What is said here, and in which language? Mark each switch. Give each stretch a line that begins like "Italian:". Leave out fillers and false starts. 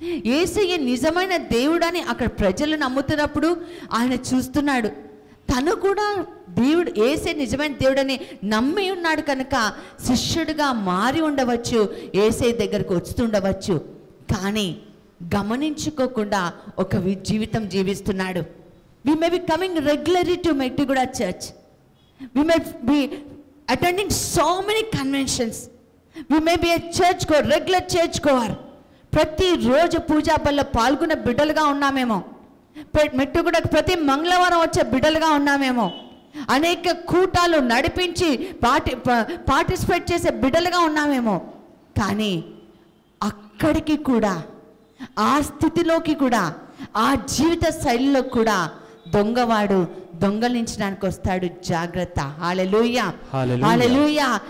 Telugu: యేసయ్య నిజమైన దేవుడని అక్కడ ప్రజలు నమ్ముతున్నప్పుడు ఆయన చూస్తున్నాడు. తను కూడా దేవుడు, యేసయ్య నిజమైన దేవుడని నమ్మి ఉన్నాడు కనుక శిష్యుడిగా మారి ఉండవచ్చు, యేసయ్య దగ్గరకు వస్తుండవచ్చు. కానీ గమనించుకోకుండా ఒక జీవితం జీవిస్తున్నాడు.
English: We may be coming regularly to Mettiguda church. We may be attending so many conventions. We may be a church goer, regular church goer.
Telugu: ప్రతి రోజు పూజా బల్లో పాల్గొన్న బిడ్డలుగా ఉన్నామేమో, మెట్టుగుడకు ప్రతి మంగళవారం వచ్చే బిడ్డలుగా ఉన్నామేమో, అనేక కూటాలు నడిపించి పార్టిసిపేట్ చేసే బిడ్డలుగా ఉన్నామేమో. కానీ అక్కడికి కూడా, ఆ స్థితిలోకి కూడా, ఆ జీవిత శైలిలో కూడా దొంగవాడు దొంగలించడానికి వస్తాడు. జాగ్రత్త. హల్లెలూయా. హల్లెలూయా.